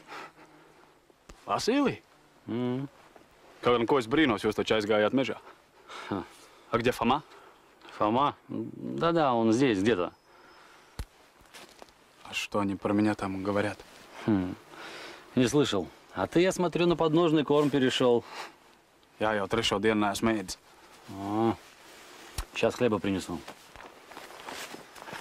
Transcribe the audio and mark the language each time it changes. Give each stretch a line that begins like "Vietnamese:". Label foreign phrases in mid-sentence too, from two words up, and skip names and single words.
Russian: Василий?
Latvian: Kaut gan ko es brīnos, jūs taču aizgājāt mežā.
Russian: А где Фома? Фома? Да-да, он здесь где-то. А что они про меня там говорят? Не слышал. А ты, я смотрю, на подножный корм перешел.
Latvian: Я jau trešo dienu neesmu ēdis.
Russian: Сейчас хлеба принесу.